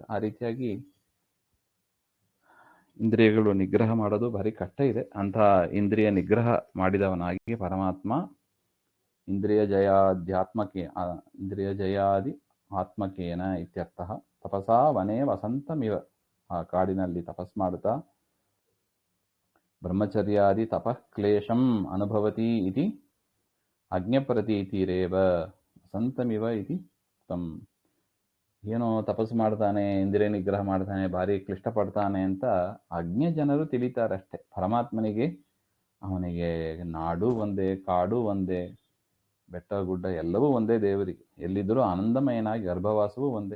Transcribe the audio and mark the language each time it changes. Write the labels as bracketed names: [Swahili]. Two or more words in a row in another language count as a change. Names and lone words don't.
[Kannada] ಆ ರೀತಿಯಾಗಿ ಇಂದ್ರಿಯಗಳು ನಿಗ್ರಹ ಮಾಡೋದು ಭಾರಿ ಕಷ್ಟ ಇದೆ. ಅಂತ ಇಂದ್ರಿಯ ನಿಗ್ರಹ ಮಾಡಿದವನಾಗಿ ಪರಮಾತ್ಮ [Sanskrit] ಇಂದ್ರಿಯ ಜಯಾದಿ ಆತ್ಮಕೇನ ಇತ್ಯರ್ಥ. ತಪಸಾ ವನೇ ವಸಂತಮಿವ, [Kannada] ಆ ಕಾಡಿನಲ್ಲಿ ತಪಸ್ ಮಾಡುತ್ತಾ [Sanskrit] ಬ್ರಹ್ಮಚರ್ಯಾದಿ ತಪಃ ಕ್ಲೇಶಂ ಅನುಭವತಿ ಇತಿ ಅಜ್ಞಪ್ರತೀತಿರೇವ ವಸಂತಮಿವ ಇತಿ ತಮ್. [Kannada] ಏನೋ ತಪಸ್ಸು ಮಾಡ್ತಾನೆ, ಇಂದ್ರಿಯ ನಿಗ್ರಹ ಮಾಡ್ತಾನೆ, ಭಾರಿ ಕ್ಲಿಷ್ಟ ಪಡ್ತಾನೆ ಅಂತ ಅಜ್ಞ ಜನರು ತಿಳಿತಾರಷ್ಟೆ. ಪರಮಾತ್ಮನಿಗೆ ಅವನಿಗೆ ನಾಡು ಒಂದೇ, ಕಾಡು ಒಂದೇ, ಬೆಟ್ಟ ಗುಡ್ಡ ಎಲ್ಲವೂ ಒಂದೇ ದೇವರಿಗೆ. ಎಲ್ಲಿದ್ದರೂ ಆನಂದಮಯನಾಗಿ ಗರ್ಭವಾಸವೂ ಒಂದೇ.